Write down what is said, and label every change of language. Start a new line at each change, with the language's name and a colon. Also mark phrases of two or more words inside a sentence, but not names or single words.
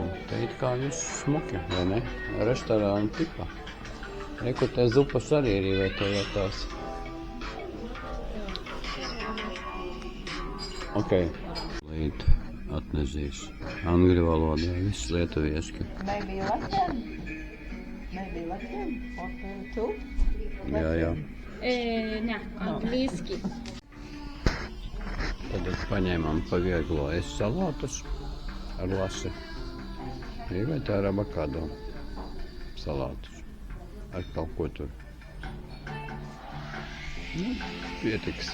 Latvian: Te it kā viss smuki, vai ne? Restorāna tipā. Reku te zupas arī ir ievietotās. Ok. Līt atnezīs. Angļu valodā, viss lietuvieski.
English: Maybe Latvian? Or two?
Latvian: Jā. Ne, angliski. Tad paņēmām pavieglo salātus ar lasi. Vai tā ar avokado salātus. Ar kaut ko tur. Nu, pietiks.